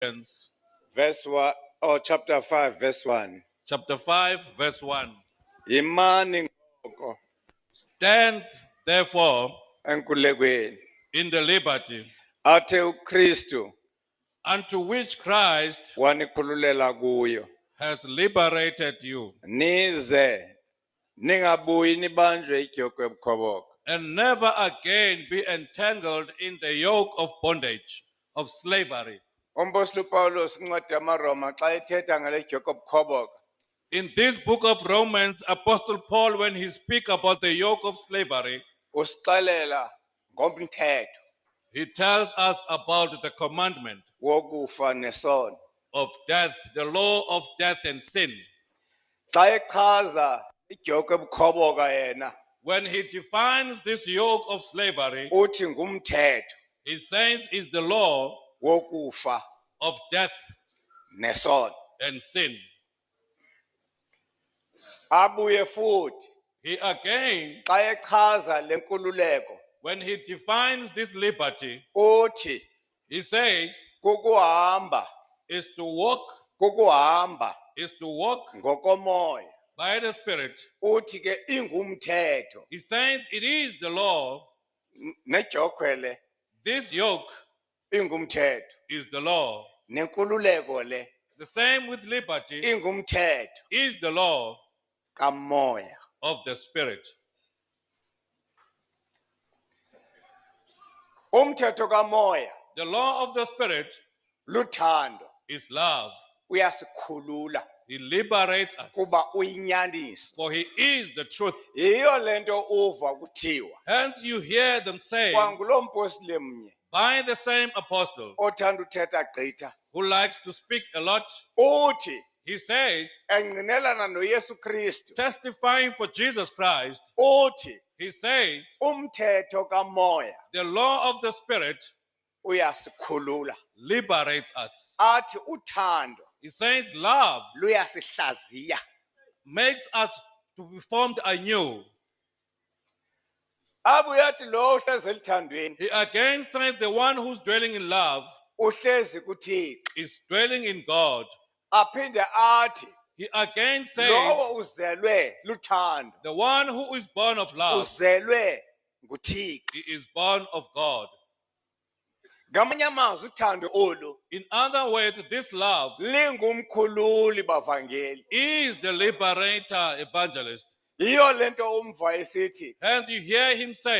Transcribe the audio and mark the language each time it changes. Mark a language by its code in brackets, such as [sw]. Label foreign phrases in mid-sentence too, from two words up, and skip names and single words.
[en] Verse 1, or chapter 5, verse 1. Chapter 5, verse 1. [xh] Imani ngoko [en] Stand therefore [xh] enkulekweni [en] in the liberty [xh] athe uKristu [en] unto which Christ [xh] wanikhululela kuyo, [en] has liberated you, [xh] nize ningabuyi nibanjwe idyoko ebukhoboko. [en] and never again be entangled in the yoke of bondage, of slavery. [xh] Umpostoli uPawulos incwadi yamaRoma xa ethetha ngale dyoko ebukhoboko, [en] In this book of Romans, Apostle Paul, when he speaks about the yoke of slavery, [xh] usixelela ngomthetho [en] he tells us about the commandment [xh] wokufa nesono. [en] of death, the law of death and sin. [xh] Xa echaza idyoko ebukhoboka yena [en] When he defines this yoke of slavery, [xh] uthi ngumthetho [en] he says is the law [xh] wokufa [en] of death [xh] nesono. [en] and sin. [xh] Abuye futhi [en] He again, [xh] xa echaza le nkululeko [en] when he defines this liberty, [xh] uthi [en] he says [xh] kukuhamba [en] is to walk [xh] ngokomoya. [en] by the Spirit. [xh] Uthi ke ingumthetho [en] He says it is the law. [xh] nedyokwe le [en] This yoke [xh] ingumthetho, [en] is the law. [xh] nenkululeko le [en] The same with liberty [xh] ingumthetho [en] is the law [xh] kamoya. [en] of the Spirit. [xh] Umthetho kamoya [en] The law of the Spirit [xh] luthando, [en] is love. [xh] uyasikhulula [en] He liberates us, [xh] kuba uyinyaniso. [en] for he is the truth. [xh] Yiyo lento uva kuthiwa [en] Hence you hear them say [xh] kwangulo mpostile mnye [en] by the same apostle [xh] othanda uthetha gqitha, [en] who likes to speak a lot. [xh] uthi [en] He says, [xh] engqinelana noYesu Kristu, [en] testifying for Jesus Christ, [xh] uthi [en] he says [xh] umthetho kamoya [en] the law of the Spirit [xh] uyasikhulula. [en] liberates us. [xh] Athi uthando [en] He says love [xh] luyasihlaziya. [en] makes us to be formed anew. [xh] Abuye athi lo uhlezi elithandweni [en] He again says the one who's dwelling in love [xh] uhlezi kuThixo. [en] is dwelling in God. [xh] Aphinde athi [en] He again says [xh] lowo uzelwe luthando, [en] the one who is born of love, [xh] uzelwe nguThixo. [en] he is born of God. [xh] Ngamanye amazwi uthando olu [en] In other words, this love [xh] lingumkhululi bavangeli. [en] is the liberator evangelist. [xh] Yiyo lento umva esithi [en] Hence you hear him say,